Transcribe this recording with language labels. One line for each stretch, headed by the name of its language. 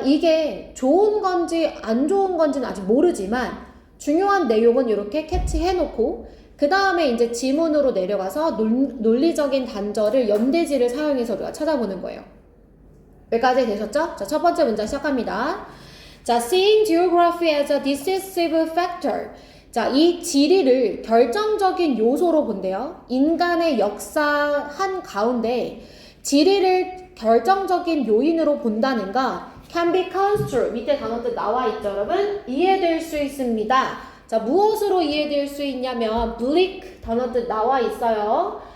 Korean: 이게 좋은 건지 안 좋은 건지는 아직 모르지만 중요한 내용은 이렇게 캐치해놓고 그 다음에 이제 지문으로 내려가서 논리적인 단절을 연대지를 사용해서 우리가 찾아보는 거예요. 여기까지 되셨죠? 자, 첫 번째 문장 시작합니다.
English: 자, seeing geography as a decisive factor.
Korean: 자, 이 지리를 결정적인 요소로 본대요. 인간의 역사 한 가운데 지리를 결정적인 요인으로 본다는 거
English: can be construed
Korean: 밑에 단어들 나와 있죠 여러분? 이해될 수 있습니다. 자, 무엇으로 이해될 수 있냐면 bleak 단어들 나와 있어요.